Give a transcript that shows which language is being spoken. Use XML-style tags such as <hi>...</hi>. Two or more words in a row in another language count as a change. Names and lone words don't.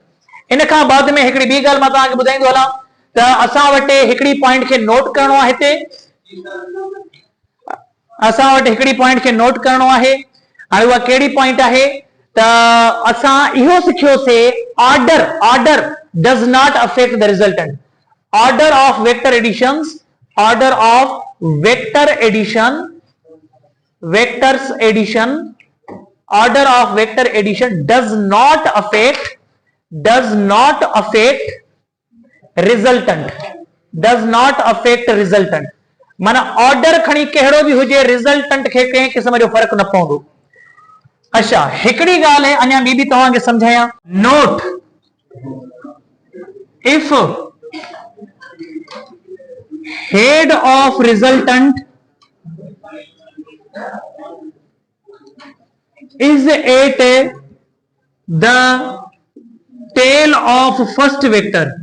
<sd>इन खां बाद में हिकिड़ी ॿी ॻाल्हि मां तव्हांखे ॿुधाईंदो हलां त असां वटि हिकिड़ी पॉइंट खे नोट करणो आहे। हिते असां वटि हिकिड़ी पॉइंट खे नोट करणो आहे। हाणे उहा कहिड़ी पॉइंट आहे त असां इहो सिखियोसीं,</sd> <en>order does not affect the resultant. order of vector additions, order of vector addition, vectors addition, order of vector addition does not affect resultant, does not affect resultant।</en> <sd>माना ऑर्डर खणी कहिड़ो बि हुजे, रिजल्टेंट खे कंहिं क़िस्म जो फर्क़ु न पवंदो। अच्छा, हिकिड़ी ॻाल्हि है अञा ॿी बि तव्हांखे सम्झायां। नोट,</sd> <en>if head of resultant is at the tail of first vector</en>